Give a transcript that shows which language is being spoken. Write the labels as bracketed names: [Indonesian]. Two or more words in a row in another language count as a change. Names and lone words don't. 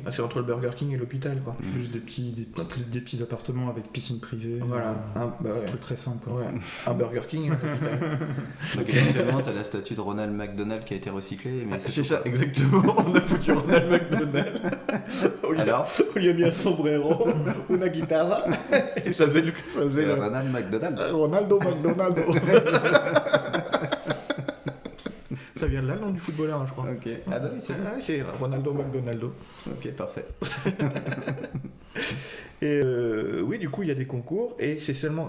[French] C'est entre le Burger King et l'hôpital, quoi. Juste des petits appartements avec piscine privée. Voilà, Un truc très simple, quoi. Ouais. Un Burger King et un hôpital. Donc éventuellement, t'as la statue de Ronald McDonald qui a été recyclée, mais C'est tout, ça, quoi. exactement. On a foutu Ronald McDonald. Alors, On lui a mis un sombrero, una guitare, et ça faisait le. Ronald McDonald. Ronaldo McDonaldo. Ça vient de là, le nom du footballeur, hein, je crois. Ok. Ah bah oui, c'est Ah, c'est Ronaldo McDonaldo. Ok, parfait. Et oui, du coup, il y a des concours, et c'est seulement.